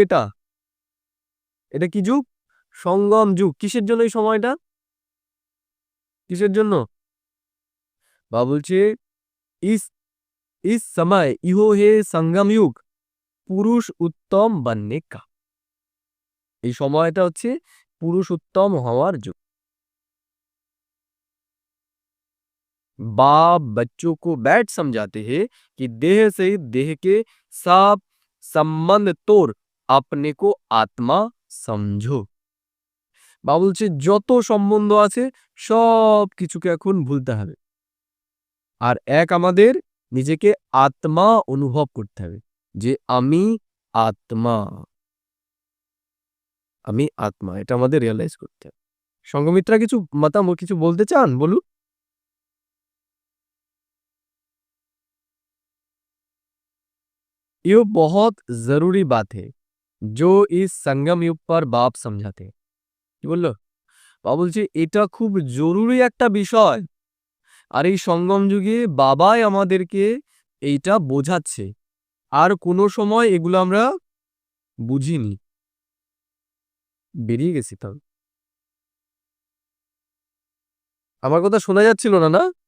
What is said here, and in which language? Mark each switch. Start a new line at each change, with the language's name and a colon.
Bangla: এটা এটা কি যুগ? সঙ্গম যুগ। কিসের জন্য এই সময়টা? কিসের জন্য? বা বলছে
Hindi: इस इस समय इहो है संगम युग
Bangla: পুরুষ উত্তম
Hindi: बनने का।
Bangla: এই সময়টা হচ্ছে পুরুষ উত্তম হওয়ার যুগ।
Hindi: बाप बच्चों को बैठ समझाते हैं कि देह से देह के सब संबंध तोड़ अपने को आत्मा समझो।
Bangla: বা বলছে যত সম্বন্ধ আছে সব কিছুকে এখন ভুলতে হবে, আর এক আমাদের নিজেকে আত্মা অনুভব করতে হবে যে আমি আত্মা, আমি আত্মা, এটা আমাদের রিয়েলাইজ করতে হবে। সঙ্গমিত্রা কিছু কিছু বলতে চান? বলুন।
Hindi: ये बहुत जरूरी बात है जो इस संगम युग पर बाप समझाते हैं।
Bangla: কি বললো? বাবা বলছে এটা খুব জরুরি একটা বিষয়, আর এই সঙ্গম যুগে বাবাই আমাদেরকে এইটা বোঝাচ্ছে, আর কোনো সময় এগুলো আমরা বুঝিনি, বেরিয়ে গেছি। তাহলে আমার কথা শোনা যাচ্ছিল না? না,